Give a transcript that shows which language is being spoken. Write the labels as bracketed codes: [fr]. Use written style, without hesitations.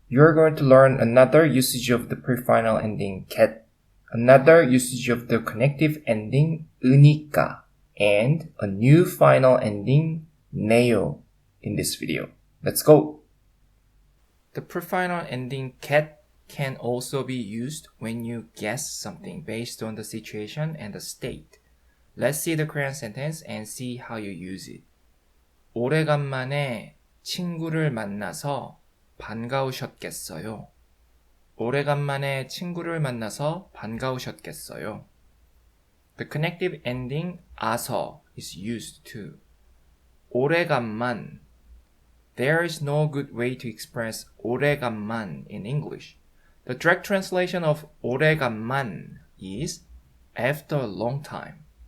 [en] You're going to learn another usage of the pre-final ending get, another usage of the connective ending 으니까, and a new final ending 네요 in this video. Let's go! The pre-final ending get can also be used when you guess something based on the situation and the state. Let's see the Korean sentence and see how you use it. [ko] 오래간만에 친구를 만나서 반가우셨겠어요. 오래간만에 친구를 만나서 반가우셨겠어요. [en] The connective ending 아서 is used too. [ko] 오래간만. [en] There is no good way to express 오래간만 in English. The direct translation of 오래간만 is after a long time.